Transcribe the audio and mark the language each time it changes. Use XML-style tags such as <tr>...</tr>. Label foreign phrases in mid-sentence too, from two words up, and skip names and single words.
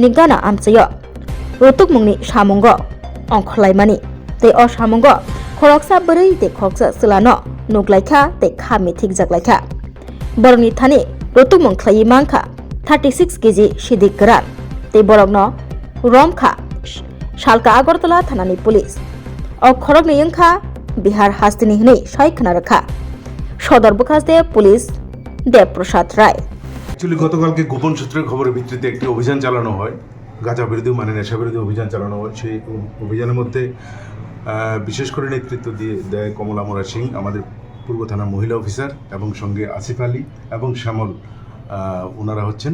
<trp>ni gana amchayo rutuk mungni samungo ongkhlaimani tei o samungo khoroksa bwrui tei khoroksa slano nuklaikha tei khami thikjaklaikha borokni thani rutuk mung khlai mangkha 36 kg Sidikran tei borokno romkha Shalka Agartala thanani police o khorokni yongkha Bihar hastini hinui saikna rakha Sodor Bukhaste police Dev Prasad Rai</trp> <bn>অ্যাকচুয়ালি গতকালকে গোপন সূত্রের খবরের ভিত্তিতে একটি অভিযান চালানো হয় গাঁজা বিরোধী মানে নেশা বিরোধী অভিযান চালানো হয় সেই অভিযানের মধ্যে বিশেষ করে নেতৃত্ব দিয়ে দেয় কমলা মোরা সিং আমাদের পূর্ব থানার মহিলা অফিসার এবং সঙ্গে আসিফ আলী এবং শ্যামল ওনারা হচ্ছেন</bn>